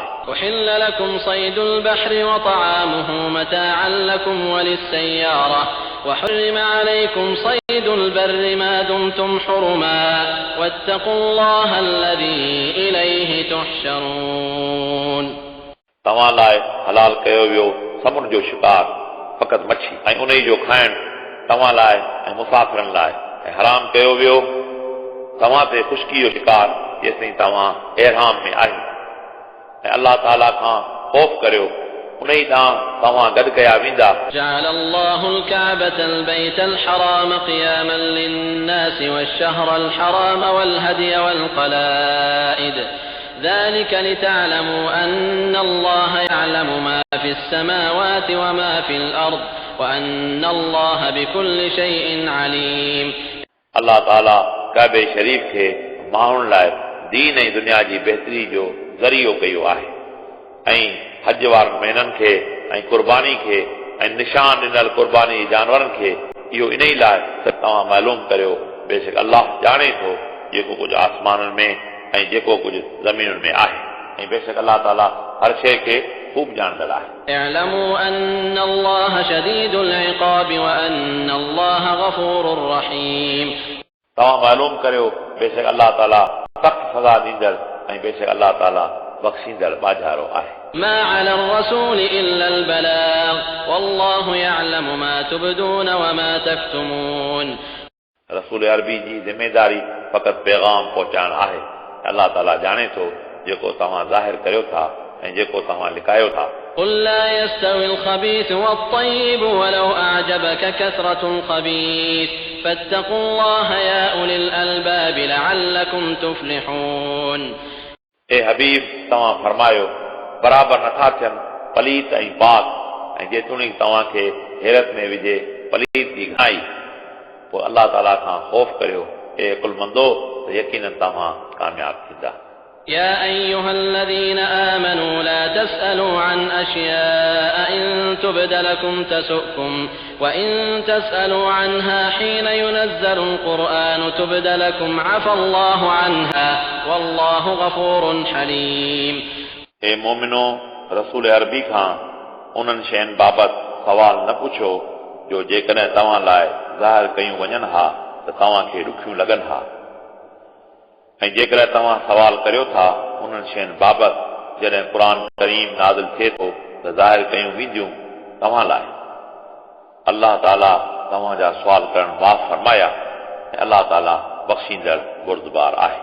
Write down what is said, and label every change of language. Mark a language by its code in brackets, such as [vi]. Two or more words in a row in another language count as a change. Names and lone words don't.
[ar] أحل لكم صيد البحر وطعامه متاعا لكم وللسيارة وحرم عليكم صيد البر ما دمتم حرما واتقوا الله الذي إليه تحشرون [sd] तव्हां लाइ हलाल कयो वियो समुंड जो शिकार फ़क़ति मच्छी ऐं उन जो खाइण तव्हां लाइ ऐं मुसाफ़िरनि लाइ ऐं हराम कयो वियो तव्हां ते ख़ुश्की जो शिकार जेसिताईं तव्हां एहराम में आहियो ऐं अलाह ताला खां ख़ौफ़ करियो उन ई ॾांहुं तव्हां गॾु कया वेंदा [ar] جعل الله الكعبة البيت الحرام قياما للناس والشهر الحرام والهدي والقلائد ذلك لتعلموا أن الله يعلم ما في السماوات وما في الأرض وأن الله بكل شيء عليم [sd] अलाह ताला काबे शरीफ़ खे माण्हुनि लाइ दीन ऐं दुनिया जी बहितरी जो ज़रियो कयो आहे ऐं हज वारनि महीननि खे ऐं क़ुर्बानी खे ऐं निशान ॾिनल क़ुर्बानी जानवरनि खे इहो इन ई लाइ त तव्हां मालूम करियो बेशक अलाह ॼाणे थो जेको कुझु आसमाननि में ऐं जेको कुझु ज़मीनुनि में आहे ऐं बेशक अलाह ताला हर शइ खे ख़ूब ॼाणंदड़ आहे [ar] اعلموا أن الله شديد العقاب وأن الله غفور رحيم [sd] तव्हां मालूम करियो बेशक अलाह ताला सख़्त सज़ा ॾींदड़ ऐं बेशक अलाह ताला बख़्शींदड़ बाज़ारो आहे [ar] ما على الرسول إلا البلاغ والله يعلم ما تبدون وما تكتمون [sd] रसूल अरबी जी ज़िमेदारी फ़क़ति पैगाम पहुचाइण आहे अलाह ताला ॼाणे थो जेको तव्हां ज़ाहिर करियो था ऐं जेको तव्हां लिकायो था [ar] قل لا يستوي الخبيث والطيب ولو أعجبك كثرة الخبيث فاتقوا الله يا أولي الألباب لعلكم تفلحون [sd] ए हबीब तव्हां फरमायो बराबरि नथा थियनि पलीत ऐं पाक ऐं जेतोणीकि तव्हांखे हैरत में विझे पलीत जी घाई पोइ अलाह ताला खां ख़ौफ़ करियो ए कुलमंदो त यकीनन तव्हां कामयाब थींदा [ar] يا أيها الذين آمنوا لا تسألوا عن أشياء إن تبد لكم تسؤكم وإن تسألوا عنها حين ينزل القرآن تبد لكم عفى الله عنها والله غفور حليم [sd] ए मोमिनो रसूल अरबी खां उन्हनि शयुनि बाबति सवाल न पुछो जो जेकॾहिं तव्हां लाइ ज़ाहिर कयूं वञनि हा त तव्हांखे ॾुखियूं लॻनि हा ऐं जेकॾहिं तव्हां सवाल करियो था उन्हनि शयुनि बाबति जॾहिं क़ुर करीम नाज़िल थिए थो त ज़ाहिर कयूं वेंदियूं तव्हां लाइ अलाह ताला तव्हांजा सुवाल करण माफ़ फरमाया ऐं अलाह ताला बख़्शींदड़ बुर्दबार आहे